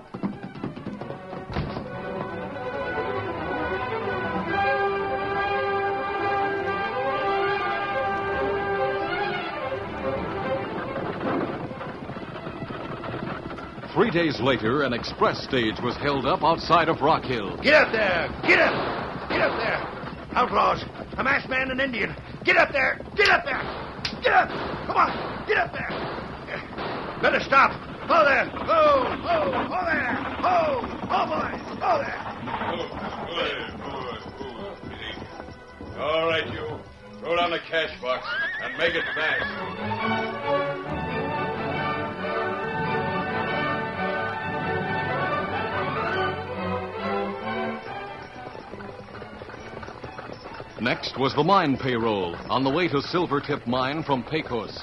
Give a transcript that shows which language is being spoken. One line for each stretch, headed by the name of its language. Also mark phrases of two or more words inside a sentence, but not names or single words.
English: 3 days later, an express stage was held up outside of Rock Hill. Get up there! Get up! Get up there! Outlaws! A masked man and Indian! Get up there! Get up there! Get up! Come on! Get up there! Better stop! Ho there! Ho! Ho! Ho there! Ho! Ho, boys! Ho there! All right, you. Throw down the cash box and make it fast. Next was the mine payroll on the way to Silvertip Mine from Pecos.